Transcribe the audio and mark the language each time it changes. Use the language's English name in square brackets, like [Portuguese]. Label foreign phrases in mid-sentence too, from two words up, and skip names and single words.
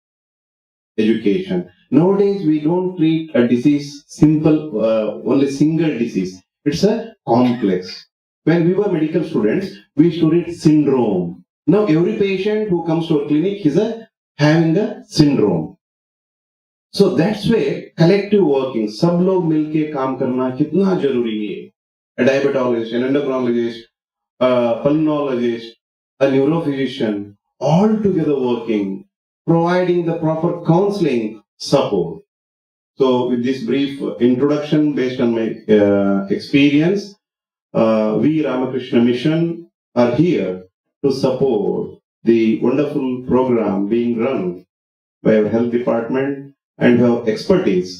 [English] Nowadays, we don't treat a disease simple, only single disease. It's a complex. When we were medical students, we used to read syndrome. Now, every patient who comes to our clinic is having a syndrome. So that's where collective working, [Hindi] सब लोग मिलके काम करना कितना जरूरी है. [English] A diabetologist, an endocrinologist, a pulmonologist, a neurophysician, all together working, providing the proper counseling support. So with this brief introduction based on my experience, we Ramakrishna Mission are here to support the wonderful program being run by our health department and our expertise.